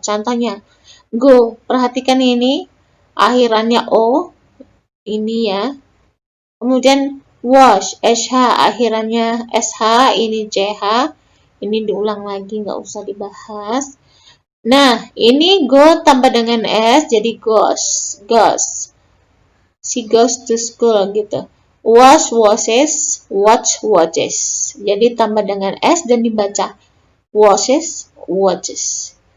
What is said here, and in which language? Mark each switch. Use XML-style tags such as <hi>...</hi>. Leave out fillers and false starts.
<id>Contohnya, go. Perhatikan ini, akhirannya o, ini ya. Kemudian wash, sh, akhirannya sh, ini ch, ini diulang lagi, nggak usah dibahas. Nah, ini go tambah dengan s, jadi goes, goes.</id> <en>She goes to school, gitu. Wash, washes, watch, watches.</en> <id>Jadi tambah dengan s dan dibaca washes, watches.</id>